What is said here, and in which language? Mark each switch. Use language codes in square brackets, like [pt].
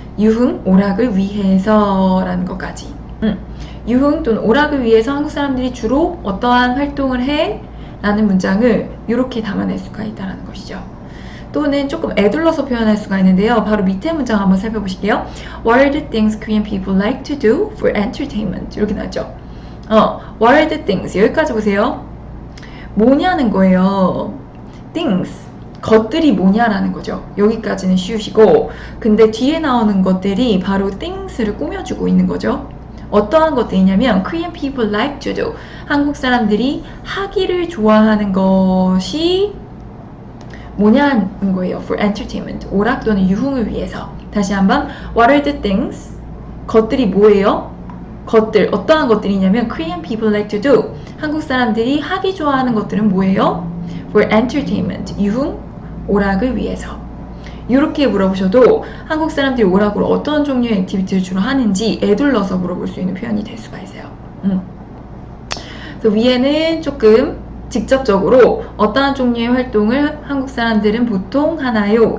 [ko] 유흥, 오락을 위해서 라는 것까지. 유흥 또는 오락을 위해서 한국 사람들이 주로 어떠한 활동을 해? 라는 문장을 이렇게 담아낼 수가 있다는 것이죠. 또는 조금 애둘러서 표현할 수가 있는데요. 바로 밑에 문장 한번 살펴보실게요. [en] What are the things Korean people like to do for entertainment? [ko] 이렇게 나왔죠. [en] What are the things? [ko] 여기까지 보세요. 뭐냐는 거예요. things. 것들이 뭐냐라는 거죠. 여기까지는 쉬우시고 근데 뒤에 나오는 것들이 바로 things를 꾸며주고 있는 거죠. 어떠한 것들이냐면 [en] Korean people like to do. [ko] 한국 사람들이 하기를 좋아하는 것이 뭐냐는 거예요. [en] For entertainment. [ko] 오락 또는 유흥을 위해서. 다시 한번 [en] What are the things? [ko] 것들이 뭐예요? 것들. 어떠한 것들이냐면 [en] Korean people like to do. [ko] 한국 사람들이 하기 좋아하는 것들은 뭐예요? [en] For entertainment. [ko] 유흥, 오락을 위해서. 이렇게 물어보셔도 한국 사람들이 오락으로 어떤 종류의 액티비티를 주로 하는지 애둘러서 물어볼 수 있는 표현이 될 수가 있어요. 그래서 위에는 조금 직접적으로 어떠한 종류의 활동을 한국 사람들은 보통 하나요?